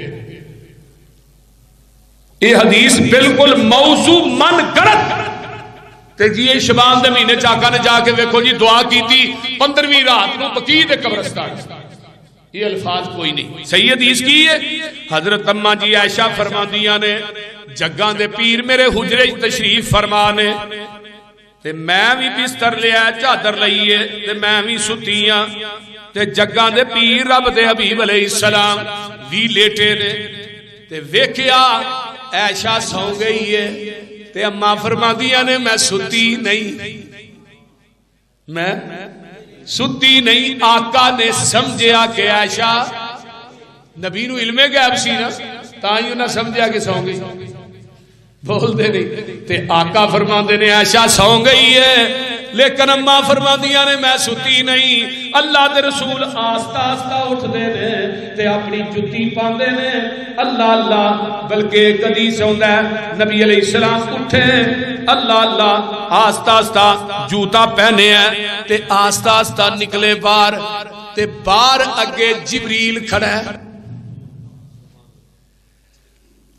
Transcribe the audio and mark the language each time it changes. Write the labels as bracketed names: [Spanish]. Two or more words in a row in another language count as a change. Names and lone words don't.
[Urdu] یہ حدیث بالکل موضوع من گڑت [Punjabi] تے جی یہ شبان دے مہینے چاکا نے جا کے ویکھو جی [Urdu] دعا کی تھی 15ویں رات کو [Punjabi] بقیع دے قبرستان. [Urdu] یہ الفاظ کوئی نہیں. صحیح حدیث کی ہے [Punjabi] حضرت اماں جی عائشہ فرماندیاں نے جگاں دے پیر میرے حجرے تشریف فرمانے تے میں بھی بستر لیا چادر لئیے تے میں بھی ستیاں تے جگاں دے پیر رب دے حبیب علیہ السلام بھی لیٹے نے تے ویکھیا عائشہ سو گئی ہے تے اماں فرماندیاں نے میں ستی نہیں, میں ستی نہیں. آقا نے سمجھیا کہ عائشہ نبی نو علم غیب سی نا تائیں نہ سمجھیا کہ سو گئی, بول دے نہیں. تے آقا فرماندے نے عائشہ سو گئی ہے لیکن اماں فرماندیاں نے میں ستی نہیں. اللہ دے رسول آستہ آستہ اٹھ دے نے تے اپنی جتی پاندے نے اللہ اللہ, بلکہ کدی سوندا ہے نبی علیہ السلام اٹھے اللہ اللہ آستہ آستہ جوتا پہنے ہیں تے آستہ آستہ نکلے باہر تے باہر اگے جبریل کھڑا ہے.